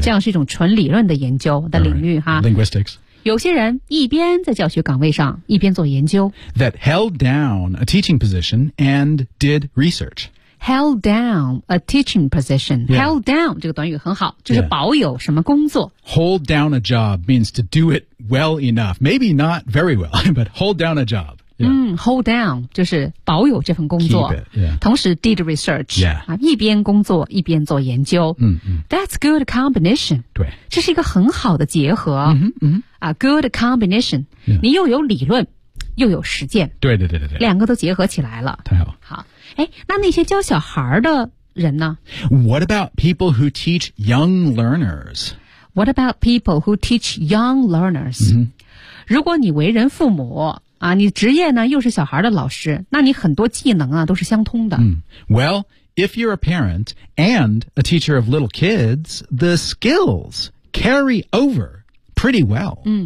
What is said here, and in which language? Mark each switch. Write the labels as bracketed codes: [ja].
[zh] 这样是一种纯理论的研究的领域、 [en] right. linguistics [zh] 有些人一边在教学岗位上一边做研究 [en] That held down a teaching position and did research Held down a teaching position、 yeah. Held down [zh] 这个短语很好就是保有什么工作、 [en] yeah. Hold down a job means to do it well enough Maybe not very well But hold down a job、yeah. Hold down [zh] 就是保有这份工作 [en] Keep it,、yeah. [zh] 同时 [en] did research、 yeah. [zh] 一边工作一边做研究、 [en] That's good combination [zh] 对这是一个很好的结合 [en] A good combination、 yeah. [zh] 你又有理论又有实践对两个都结合起来了太好那些教小孩的人呢？ [en] What about people who teach young learners? What about people who teach young learners?、 Mm-hmm. [zh] 如果你为人父母啊，你职业呢又是小孩的老师，那你很多技能啊都是相通的。 [en] Well, if you're a parent and a teacher of little kids, the skills carry over pretty well.